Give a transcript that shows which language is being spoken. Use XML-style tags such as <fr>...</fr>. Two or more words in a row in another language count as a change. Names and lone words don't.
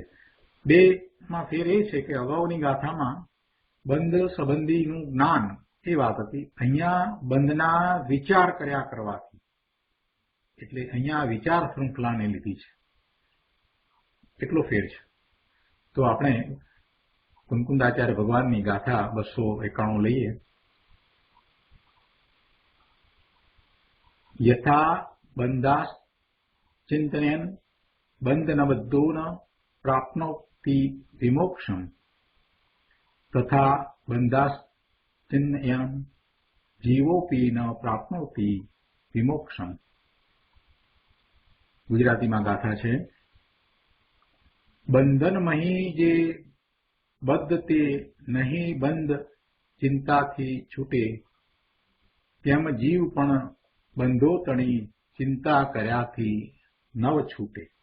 <gu>બેમાં ફેર એ છે કે અગાઉની ગાથામાં બંધ સંબંધીનું જ્ઞાન એ વાત હતી, અહીંયા બંધના વિચાર કર્યા કરવાથી એટલે અહીંયા વિચાર શૃંખલાને લીધી છે એટલો ફેર છે। તો આપણે કુંકુંદાચાર્ય ભગવાનની ગાથા 291 લઈએ।</gu> <sa>यथा बंधास चिंतयन् बंधनबद्धो न प्राप्नोति विमोक्षम् तथा बंधास चिंतयन् जीवोपि न प्राप्नोति विमोक्षम्।</sa> <gu>गुजरातीમાં ગાથા છે। બંધનમહી જે બદ્ધ તે નહીં બંધ ચિંતાથી છૂટે તેમ જીવ પણ બંધો તણી ચિંતા કર્યાથી નવ છૂટે।</gu>